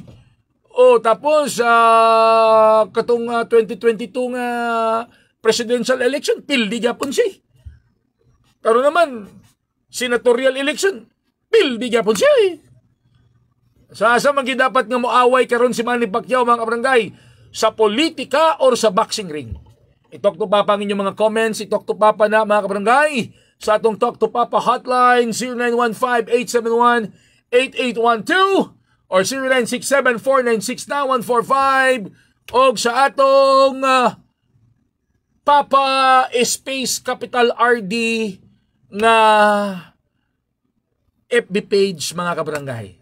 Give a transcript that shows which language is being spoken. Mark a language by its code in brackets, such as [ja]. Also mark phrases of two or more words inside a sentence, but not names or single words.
[ceb] Tapos katong 2022 nga [en] presidential election, [ceb] pildi gyapon siya. Karon naman, [en] senatorial election, [ceb] pildi gyapon siya. So asa man dapat nga moaway karon si Manny Pacquiao mga kabarangay, sa politika or sa boxing ring? I-talk to Papa ang inyong mga comments, i-talk to Papa na mga kabarangay sa atong Talk to Papa hotline 0915-871-8812 or 0967-496-9145 o sa atong Papa Space Capital RD nga [en] FB page [ceb] mga kabarangay.